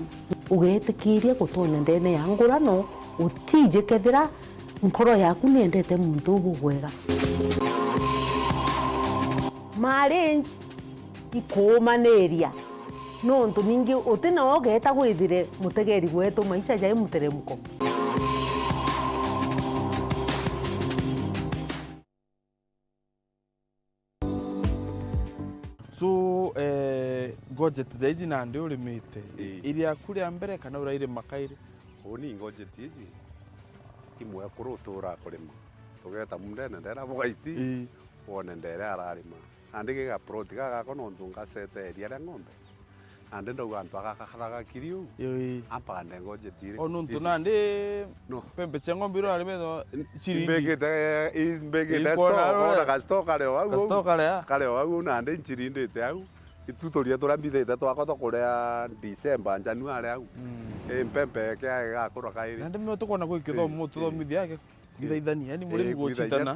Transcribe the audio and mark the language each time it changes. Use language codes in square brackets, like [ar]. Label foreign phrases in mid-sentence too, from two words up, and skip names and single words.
[mer] ugetikiria gutonya ndene ya ngurano utije kethira nkoro yaku niendete muntu ubugwega marriage ikumaneria nontu ningi utina wogeta gwithire mutegeri gwetu [sw] maisha jai muteremko [mer] so budget [sw] zaidi na ndio [mer] ulimite iria kuria mbere kana uraire makaire oni budget iji imwe kurutura kurima tugeta mundene ndera bwaiti wone ndere ararima andike ga proti ga kono ndunga sete ria ria ng'ombe ande ndo gantu akakaraga kiriu apa ande budget ire onu ntunande pembe chengo mbiro arime chirindi imbege ora gastoka leo au kale au nande nchirindite au itutoria turambithite twakotho kuria [en] December January [mer] au mpembe kia gakura kairi nande me tukona gwikithomo tuthomithia yake gwithaithania ni muri guchitana